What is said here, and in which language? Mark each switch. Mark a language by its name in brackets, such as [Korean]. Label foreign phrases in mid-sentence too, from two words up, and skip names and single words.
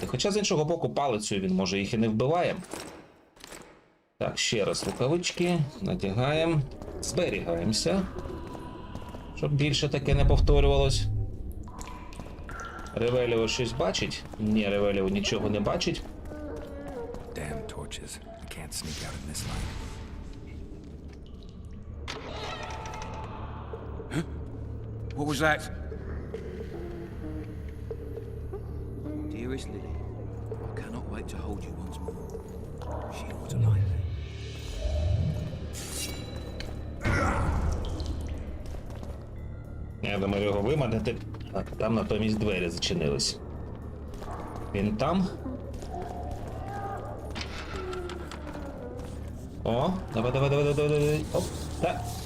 [Ukrainian] Хоча, з іншого боку, палицею він, може, їх і не вбиває. Так, ще раз рукавички. Надягаємо. Зберігаємося. Щоб більше таке не повторювалось. Ревеліо щось бачить? Ні, Ревеліо нічого не бачить. [English] Damn torches. I can't sneak out in this light. Huh? What was that? Dearest Lily, I cannot wait to hold you once more. She ought to like me. [Ukrainian] Я думаю, його виманити, а там натомість двері зачинились. Він там? О, давай. Оп, так.